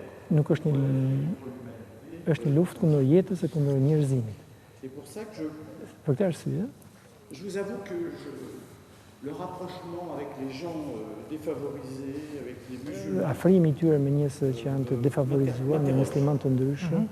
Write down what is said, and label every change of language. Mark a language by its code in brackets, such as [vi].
[sq] Nuk është një luftë kundër jetës e kundër njerëzimit. [fr] C'est pour ça que [sq] Për këtë arsye, [fr] je vous avoue que le rapprochement avec les gens défavorisés, avec les musulmans. [sq] afrimi i tyre me njerëz që janë të defavorizuar, me muslimanë të ndryshëm,